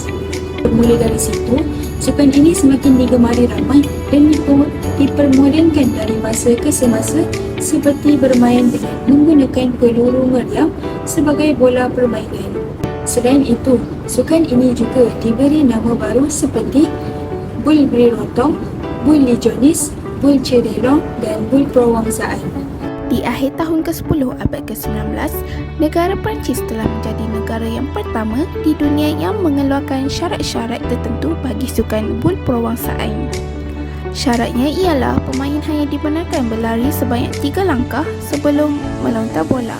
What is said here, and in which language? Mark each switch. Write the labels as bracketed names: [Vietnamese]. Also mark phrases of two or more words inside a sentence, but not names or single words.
[Malay] Bermula dari situ, sukan ini semakin digemari ramai dan dipermodenkan dari masa ke semasa seperti bermain dengan menggunakan peluru meriam sebagai bola permainan. Selain itu, sukan ini juga diberi nama baru seperti Bul Brirontong, Bul Legionis, Bul Cerelong dan Bul Perwangsaan. Di akhir tahun ke-10 abad ke-19, negara Perancis telah menjadi negara yang pertama di dunia yang mengeluarkan syarat-syarat tertentu bagi sukan Bul Perwangsaan. Syaratnya ialah pemain hanya dibenarkan berlari sebanyak 3 langkah sebelum melontar bola.